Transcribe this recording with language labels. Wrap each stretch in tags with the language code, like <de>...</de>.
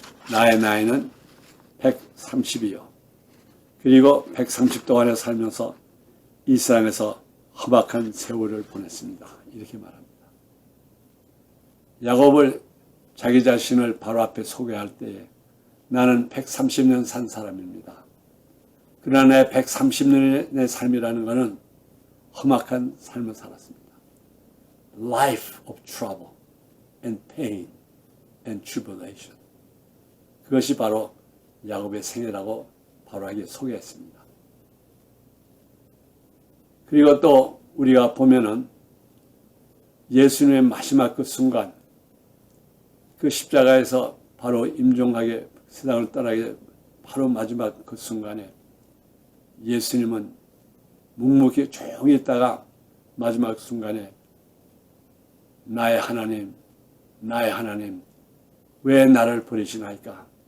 <ko>나의 나이는 130이요. 그리고 130 동안에 살면서 이 세상에서 험악한 세월을 보냈습니다. 이렇게 말합니다. 야곱을 자기 자신을 바로 앞에 소개할 때에 나는 130년 산 사람입니다. 그러나 내 130년의 삶이라는 것은 험악한 삶을 살았습니다.</ko> <en>Life of trouble and pain and tribulation.</en> <ko>그것이 바로 야곱의 생애라고 바로하게 소개했습니다. 그리고 또 우리가 보면은 예수님의 마지막 그 순간, 그 십자가에서 바로 임종하게 세상을 떠나게 바로 마지막 그 순간에 예수님은 묵묵히 조용히 있다가 마지막 순간에 나의 하나님, 나의 하나님, 왜 나를 버리시나이까?</ko>